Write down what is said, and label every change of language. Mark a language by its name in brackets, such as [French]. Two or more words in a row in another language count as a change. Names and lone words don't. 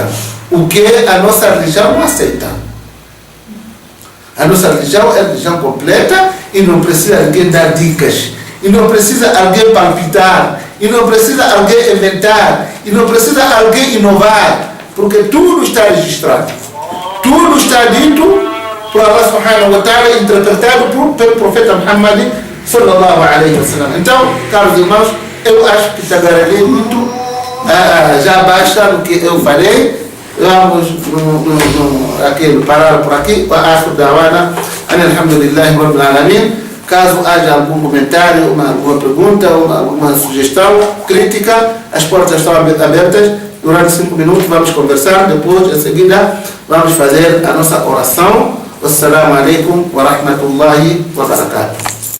[Portuguese] O que a nossa religião não aceita. A nossa religião é a religião completa e não precisa alguém dar dicas. E não precisa alguém palpitar. E não precisa alguém inventar. E não precisa alguém inovar. Porque tudo está registrado. Tudo está dito por Allah [Arabic] سبحانه وتعالى, [Portuguese] interpretado pelo profeta Muhammad [Arabic] صلى الله عليه وسلم. [Portuguese] Então, caros irmãos, eu acho que tagarelei muito. Já basta do que eu falei. Vamos parar por aqui. [Arabic] Acho دعوانا الحمد لله رب العالمين. [Portuguese] Caso haja algum comentário, alguma pergunta, alguma sugestão, crítica, as portas estão abertas. Durante 5 minutos vamos conversar. Depois, em seguida, vamos fazer a nossa oração. [Arabic] والسلام عليكم ورحمة الله وبركاته.